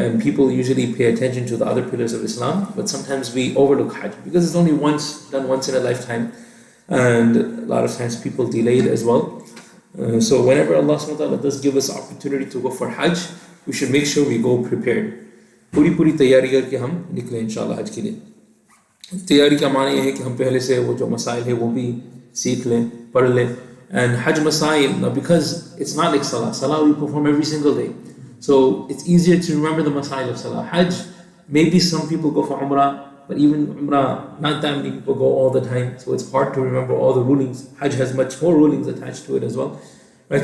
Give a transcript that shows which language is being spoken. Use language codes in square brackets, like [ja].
[en] And people usually pay attention to the other pillars of Islam, but sometimes we overlook Hajj because it's only done once in a lifetime, and a lot of times people delay it as well. So whenever Allah subhanahu wa ta'ala does give us opportunity to go for Hajj, we should make sure we go prepared. [hi] पूरी तैयारी करके हम निकले इंशाल्लाह हज के लिए. तैयारी का माने ये है कि हम पहले से वो जो मसाइल है वो भी सीख लें, पढ़ लें. [en] And Hajj masail, because it's not like Salah we perform every single day. So it's easier to remember the masail of Salah. Hajj, maybe some people go for Umrah, but even Umrah, not that many people go all the time. So it's hard to remember all the rulings. Hajj has much more rulings attached to it as well. Right?